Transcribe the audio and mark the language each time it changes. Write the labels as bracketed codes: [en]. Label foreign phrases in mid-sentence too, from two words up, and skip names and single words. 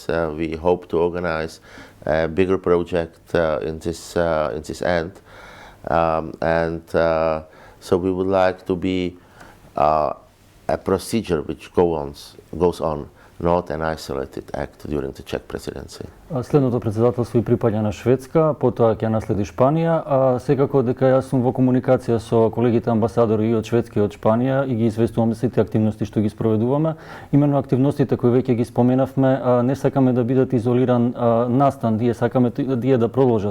[en] We hope to organize a bigger project in this end, so we would like to be a procedure which goes on, not an isolated act during the Czech presidency. [mk] Следното председателство и припаѓа на Шведска, потоа ќе наследи Шпанија, а секако дека јас сум во комуникација со колегите амбасадори и од Шведска и од Шпанија и ги известуваме сите активности што ги спроведуваме. Именно активностите кои веќе ги споменавме, не сакаме да бидат изолиран настан, ние сакаме тие да продолжат.